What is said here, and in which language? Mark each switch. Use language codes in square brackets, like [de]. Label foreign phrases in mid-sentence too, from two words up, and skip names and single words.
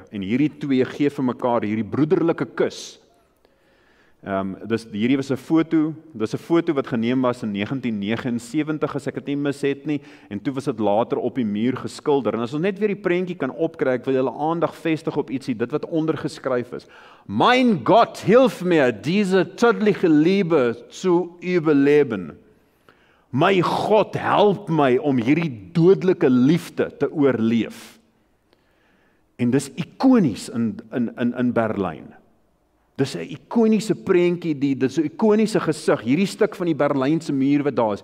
[af] En hierdie twee gee vir mekaar hierdie broederlike kus. Hierdie was 'n foto, dis 'n foto wat geneem was in 1979 as ek dit nie mis het nie, en toe was dit later op die muur geskilder. En as ons net weer die prentjie kan opkry, ek wil julle aandag vestig op ietsie, dit wat ondergeskryf is. [de] Mein Gott, hilf mir, diese tödliche Liebe zu überleben. [af] My God, help my om hierdie dodelike liefde te oorleef. En dis ikonies in Berlyn. Dis 'n ikoniese prentjie, dis 'n ikoniese gesig, hierdie stuk van die Berlynse muur wat daar is.